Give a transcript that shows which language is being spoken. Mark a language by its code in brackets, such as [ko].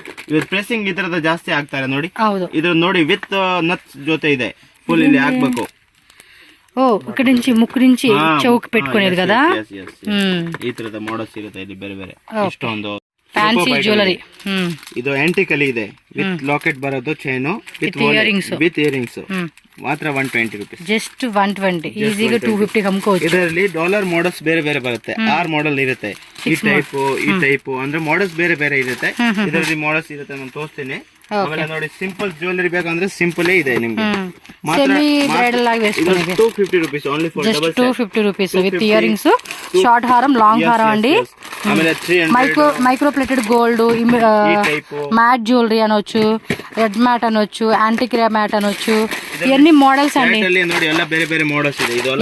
[kn] ಇವತ್ತು ಪ್ರೆಸ್ಸಿಂಗ್ ಈ ತರದ ಜಾಸ್ತಿ ಆಗ್ತಾರೆ ನೋಡಿ. ಹೌದು, ಇದು ನೋಡಿ ವಿತ್ ನಟ್ಸ್ ಜೊತೆ ಇದೆ. ಫುಲ್ ಇಲ್ಲಿ ಹಾಕ್ಬೇಕು. [te] ఓ, ఇక్కడ నుంచి ముక్కు నుంచి చౌక్ పెట్టుకునేది కదా. [kn] ಈ ತರದ ಮೋಡಲ್ ಸಿಗುತ್ತೆ ಇಲ್ಲಿ ಬೇರೆ ಬೇರೆ. ಇಷ್ಟೊಂದು ಫ್ಯಾನ್ಸಿ ಜ್ಯುವೆಲರಿ. ಇದು ಆಂಟಿಕ್ ಅಲ್ಲಿ ಇದೆ. ವಿತ್ ಲಾಕೆಟ್ ಬರೋದು ಚೈನು ವಿತ್ ಇಯರಿಂಗ್ಸ್ ಮಾತ್ರ 120 ರೂಪೀಸ್. ಜಸ್ಟ್ 120. ಈಸಿగా 250 ಅಮ್ಕೋవచ్చు. ಇದರಲ್ಲಿ ಡಾಲರ್ ಮೋಡಲ್ಸ್ ಬೇರೆ ಬೇರೆ ಬರುತ್ತೆ. 6 ಮಾಡೆಲ್ ಇರುತ್ತೆ. ಈ ಟೈಪ್ ಅಂದ್ರೆ ಮಾಡೆಲ್ಸ್ ಬೇರೆ ಬೇರೆ ಇರುತ್ತೆ. ಇದರಲ್ಲಿ ಮಾಡೆಲ್ಸ್ ಇರುತ್ತೆ, ನಾನು ತೋರಿಸ್ತೀನಿ. ಆಮೇಲೆ ನೋಡಿ ಸಿಂಪಲ್ ಜ್ಯುವೆಲರಿ ಬೇಕಂದ್ರೆ ಸಿಂಪಲ್ ಇದೆ ನಿಮ್ಗೆ ಸೆಮಿ ಬ್ರೈಡಲ್ ಆಗಿ [te] వేసుకునేది [en] 250 rupees only for double set. [te] 250 rupees with ear rings, short హారం, లాంగ్ హారం అండి. [kn] ఆಮೇಲೆ 300 [te] micro plated gold, mat jewellery అనొచ్చు, రెడ్ మ్యాట్ అనొచ్చు, యాంటిక్ మ్యాట్ అనొచ్చు, ఇవన్నీ మోడల్స్ అండి. [kn] ನೋಡಿ ಎಲ್ಲ ಬೇರೆ ಬೇರೆ మోడల్స్ ಇದೆ. ಇದು